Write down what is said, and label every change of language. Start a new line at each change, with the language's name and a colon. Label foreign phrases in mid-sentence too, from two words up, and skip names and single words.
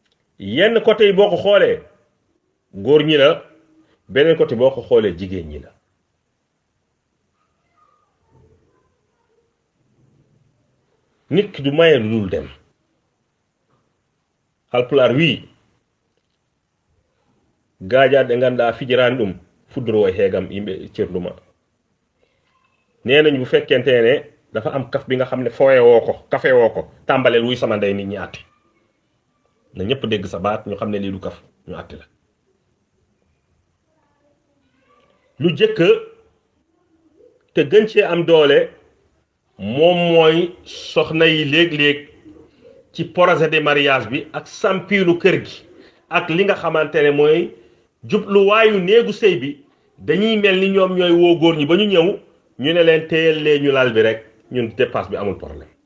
Wolof: yenn côté yi boo ko xoolee góor ñi la beneen côté boo ko xoolee jigéen ñi la nit ki du maye lu dul dem
Fula: halpulaar wii gaajaade nganndaa fijiraani ɗum fuddoroo e heegam yimɓe cernduma
Wolof: nee nañ bu fekkente ne dafa am kaf bi nga xam ne fooye woo ko kafe woo ko tàmbaleel wuy sama ndey nit ñi àtte na ñëpp dégg sa baat ñu xam ne lii du kaf ñu àtte la lu jëkk te gën cee am doole moom mooy soxna yi léeg-léeg ci
French: projet de mariage
Wolof: bi ak sampiilu kër gi ak li nga xamante ne mooy jubluwaayu néegu sëy bi dañuy mel ni ñoom ñooy woo góor ñi ba ñu ñëw ñu ne leen téyel lee ñu lal bi rek ñun dépasse bi amul problème